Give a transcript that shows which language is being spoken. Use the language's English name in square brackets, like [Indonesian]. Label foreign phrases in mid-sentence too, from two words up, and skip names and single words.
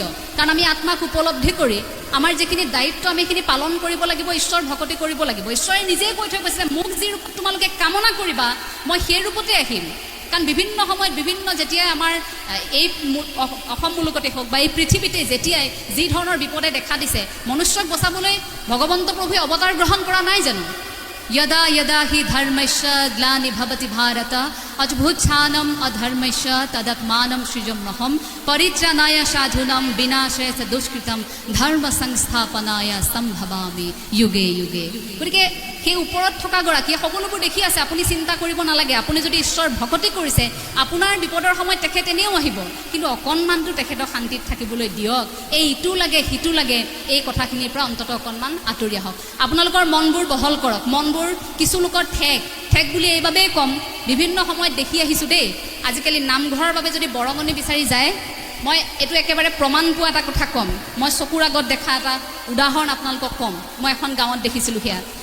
[Assamese] কাৰণ আমি আত্মাক উপলব্ধি কৰি আমাৰ যিখিনি দায়িত্ব আমি সেইখিনি পালন কৰিব লাগিব ঈশ্বৰ ভকতি কৰিব লাগিব ঈশ্বৰে নিজেই কৈ থৈ গৈছে মোক যি ৰূপত তোমালোকে কামনা কৰিবা মই সেই ৰূপতে আহিম কাৰণ বিভিন্ন সময়ত বিভিন্ন যেতিয়াই আমাৰ এই অসম মুলুকতে হওক বা এই পৃথিৱীতে যেতিয়াই যি ধৰণৰ বিপদে দেখা দিছে মনুষ্যক বচাবলৈ ভগৱন্ত প্ৰভুৱে অৱতাৰ গ্ৰহণ কৰা নাই জানো [Sanskrit] यदा यदा हि धर्मस्य ग्लानिर्भवति भारत अद्भुतानाम् अधर्मस्य तदात्मानं सृजम्यहं परित्राणाय साधूनां विनाशाय च दुष्कृतं धर्म संस्थापनाय सम्भवामि युगे युगे [Assamese] গতিকে সেই ওপৰত থকা গৰাকীয়ে সকলোবোৰ দেখি আছে আপুনি চিন্তা কৰিব নালাগে আপুনি যদি ঈশ্বৰ ভকতি কৰিছে আপোনাৰ বিপদৰ সময়ত তেখেত এনেও আহিব কিন্তু অকণমানটো তেখেতক শান্তিত থাকিবলৈ দিয়ক এই ইটো লাগে সিটো লাগে এই কথাখিনিৰ পৰা অন্ততঃ অকণমান আঁতৰি আহক আপোনালোকৰ মনবোৰ বহল কৰক মনবোৰ কিছু লোকৰ ঠেক বুলি এইবাবেই কম বিভিন্ন সময়ত দেখি আহিছোঁ দেই আজিকালি নামঘৰৰ বাবে যদি বৰঙণি বিচাৰি যায় মই এইটো একেবাৰে প্ৰমাণ পোৱা এটা কথা ক'ম মই চকুৰ আগত দেখা এটা উদাহৰণ আপোনালোকক ক'ম মই এখন গাঁৱত দেখিছিলোঁ সেয়া